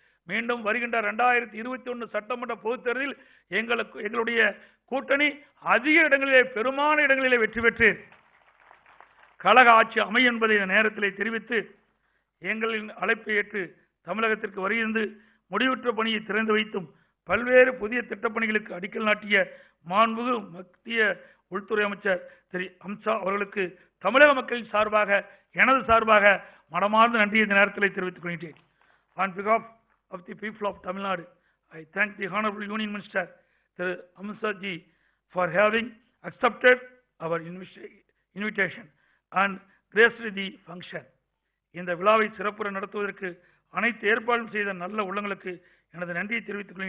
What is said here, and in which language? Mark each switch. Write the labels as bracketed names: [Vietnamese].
[Tamil] மீண்டும் வருகின்ற 2021 சட்டமன்ற பொதுத் தேர்தலில் எங்களுடைய கூட்டணி அதிக இடங்களிலே, பெருமான இடங்களிலே வெற்றி பெற்று கழக ஆட்சி அமையும் என்பதை இந்த நேரத்தில் தெரிவித்து, எங்களின் அழைப்பை ஏற்று தமிழகத்திற்கு வருகின்ற முடிவுற்ற பணியை திறந்து வைத்தும் பல்வேறு புதிய திட்டப்பணிகளுக்கு அடிக்கல் நாட்டிய மாண்புமிகு மத்திய உள்துறை அமைச்சர் திரு அமித்ஷா அவர்களுக்கு தமிழக மக்களின் சார்பாக, எனது சார்பாக மனமார்ந்த நன்றியை இந்த நேரத்தில் தெரிவித்துக் கொள்கிறேன். [English] On behalf of the people of Tamil Nadu, I thank the Honorable Union Minister Thiru Amitsha ji for having accepted our invitation and graced the function. [Tamil] இந்த விழாவை சிறப்புற நடத்துவதற்கு அனைத்து ஏற்பாடும் செய்த நல்ல உள்ளங்களுக்கு எனது நன்றியை தெரிவித்துக் கொள்கிறேன்.